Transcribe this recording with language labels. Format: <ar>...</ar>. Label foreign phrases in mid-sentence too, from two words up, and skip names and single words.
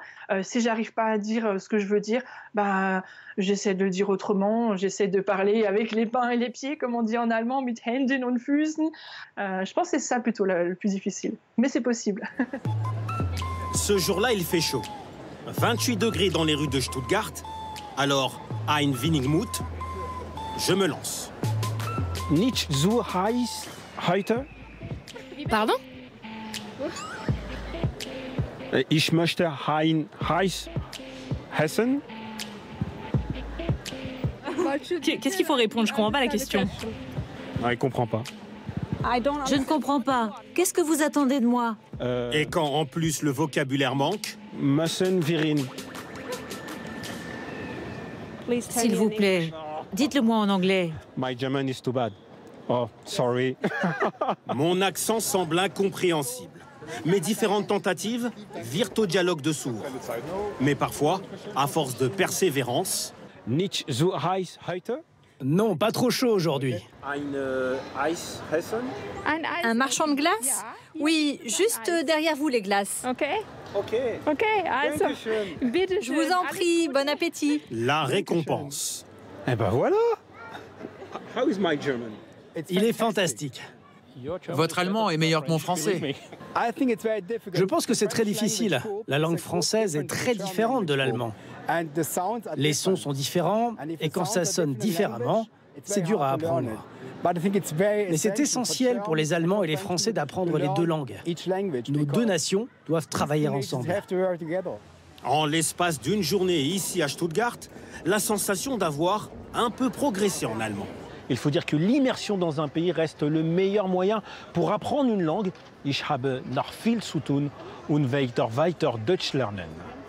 <fr>Si j'arrive pas à dire ce que je veux dire, j'essaie de le dire autrement. J'essaie de parler avec les mains et les pieds, comme on dit en allemand,</fr> <de>mit Händen und Füßen.</de> <fr>Je pense que c'est ça plutôt le plus difficile. Mais c'est possible. Ce jour-là, il fait chaud. 28 degrés dans les rues de Stuttgart. Alors,</fr> <de>ein wenig Mut,</de> <fr>je me lance.</fr> <de>Nicht zu heiß heute.</de> <fr>Pardon?</fr> <de>Ich möchte ein heiß Hessen.</de> <fr>Qu'est-ce qu'il faut répondre? Je comprends pas la question. Ah, il comprend pas. Je ne comprends pas. Qu'est-ce que vous attendez de moi? Et quand en plus le vocabulaire manque,</fr> <de>Müssen wir ihn.</de> <fr>S'il vous plaît, dites-le-moi en anglais.</fr> <en>My German is too bad. Oh, sorry.</en> <fr>mon accent semble incompréhensible. Mes différentes tentatives virent au dialogue de sourds. Mais parfois, à force de persévérance,</fr> <de>Nicht zu heiß heute.</de> <fr>Non, pas trop chaud aujourd'hui.</fr> <de>Eis Hessen.</de> <fr>Un marchand de glace? Oui, juste derrière vous les glaces. Ok. Je vous en prie, bon appétit. la récompense. Eh ben voilà.</fr> <en>How is my German?</en> <fr>Il est fantastique. Votre allemand est meilleur que mon français. Je pense que c'est très difficile. La langue française est très différente de l'allemand. Les sons sont différents et quand ça sonne différemment, c'est dur à apprendre. Mais c'est essentiel pour les Allemands et les Français d'apprendre les deux langues. Nos deux nations doivent travailler ensemble. En l'espace d'une journée ici à Stuttgart, la sensation d'avoir un peu progressé en allemand. Il faut dire que l'immersion dans un pays reste le meilleur moyen pour apprendre une langue.</fr> <de>Ich habe noch viel zu tun und weiter Deutsch lernen.</de>